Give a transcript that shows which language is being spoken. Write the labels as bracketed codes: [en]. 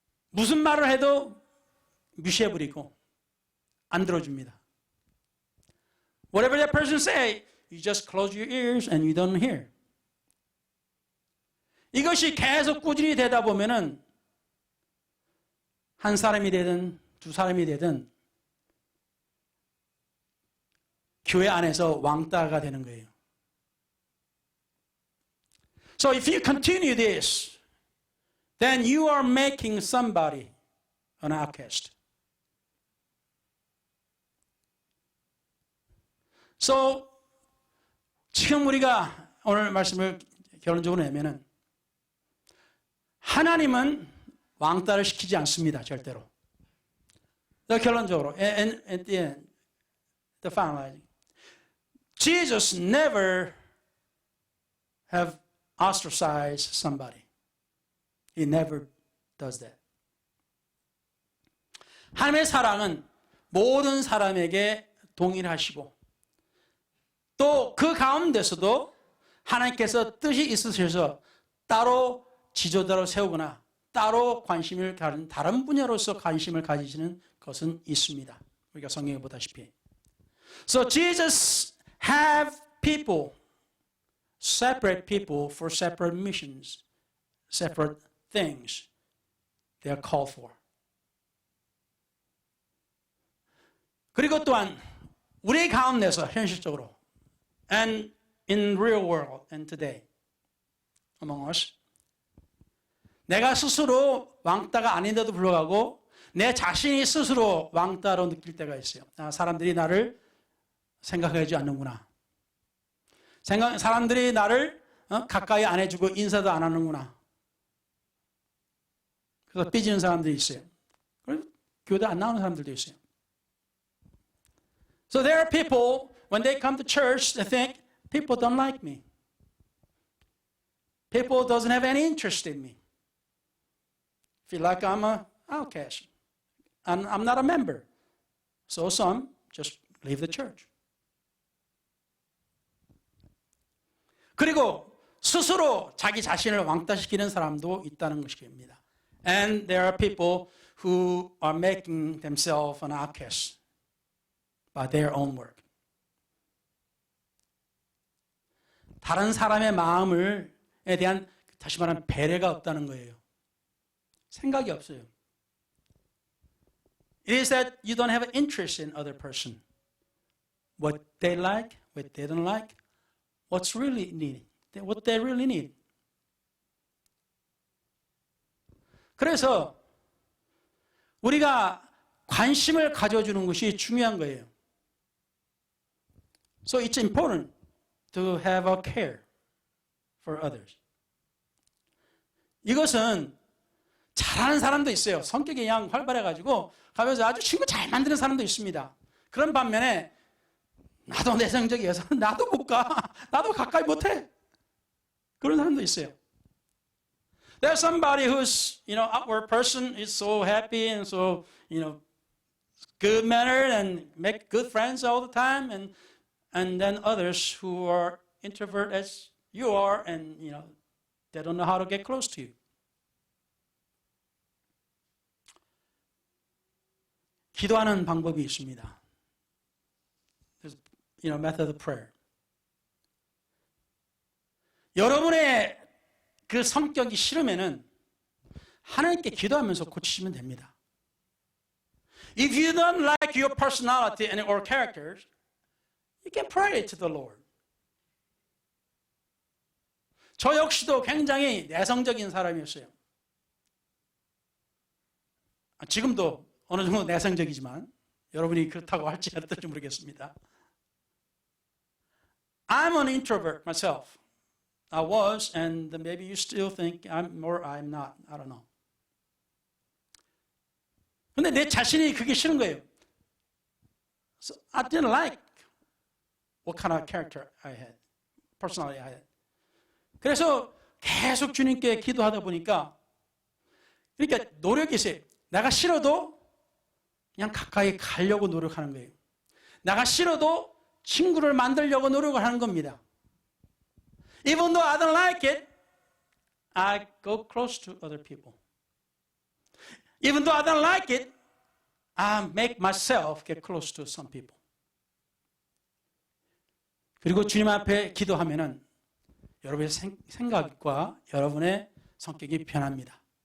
[ko] 무슨 말을 해도 무시해버리고 안 들어줍니다. [en] Whatever that person say, you just close your ears and you don't hear. [ko] 이것이 계속 꾸준히 되다 보면은 한 사람이 되든 두 사람이 되든 교회 안에서 왕따가 되는 거예요. [en] So if you continue this, then you are making somebody an outcast. [ko] So 지금 우리가 오늘 말씀을 결론적으로 내면은 하나님은 왕따를 시키지 않습니다. 절대로. 결론적으로 [en] at the end, the finalizing. Jesus never have ostracized somebody. He never does that. [ko] 하나님의 사랑은 모든 사람에게 동일하시고 또 그 가운데서도 하나님께서 뜻이 있으셔서 따로 지도자로 세우거나 따로 관심을 가진 다른 분야로서 관심을 가지시는 것은 있습니다. 우리가 성경에 보다시피. [en] So Jesus have people, separate people for separate missions, separate things they are called for. [ko] 그리고 또한 우리 가운데서 현실적으로 [en] and in real world and today among us [ko] 내가 스스로 왕따가 아닌데도 불구하고 내 자신이 스스로 왕따로 느낄 때가 있어요. 사람들이 나를 생각하지 않는구나. 사람들이 나를 가까이 안 해주고 인사도 안 하는구나. 그래서 삐지는 사람들이 있어요. 그리고 교회 안 나오는 사람들도 있어요. [en] So there are people, when they come to church, they think, people don't like me. People doesn't have any interest in me. Feel like I'm an outcast. I'm not a member. So some just leave the church. [ko] 그리고 스스로 자기 자신을 왕따시키는 사람도 있다는 것입니다. [en] And there are people who are making themselves an outcast by their own work. [ko] 다른 사람의 마음에 대한 다시 말하면 배려가 없다는 거예요. 생각이 없어요. [en] It is that you don't have an interest in other person. What they like, what they don't like, what's really needed, what they really need. [ko] 그래서 우리가 관심을 가져주는 것이 중요한 거예요. [en] So it's important to have a care for others. [ko] 이것은 잘하는 사람도 있어요. 성격이 그냥 활발해가지고 가면서 아주 친구 잘 만드는 사람도 있습니다. 그런 반면에 나도 내성적이어서 나도 못 가. 나도 가까이 못해. 그런 사람도 있어요. [en] There's somebody who's, outward person is so happy and so, good mannered and make good friends all the time. And then others who are introvert as you are and, they don't know how to get close to you. [ko] 기도하는 방법이 있습니다. [en] There's, method of prayer. [ko] 여러분의 그 성격이 싫으면은 하나님께 기도하면서 고치시면 됩니다. [en] If you don't like your personality and or characters, you can pray to the Lord. [ko] 저 역시도 굉장히 내성적인 사람이었어요. 지금도 어느 정도 내성적이지만 여러분이 그렇다고 할지 어떨지 모르겠습니다. [en] I'm an introvert myself. I was, and maybe you still think I'm or I'm not. I don't know. [ko] 근데 내 자신이 그게 싫은 거예요. [en] So I didn't like what kind of character I had, personality I had. [ko] 그래서 계속 주님께 기도하다 보니까 그러니까 노력이 있어요. 내가 싫어도 그냥 가까이 가려고 노력하는 거예요. 내가 싫어도 친구를 만들려고 노력을 하는 겁니다. [en] Even though I don't like it, I go close to other people. Even though I don't like it, I make myself get close to some people. [ko] 그리고 주님 앞에 기도하면은 여러분의 생각과 여러분의 성격이 변합니다.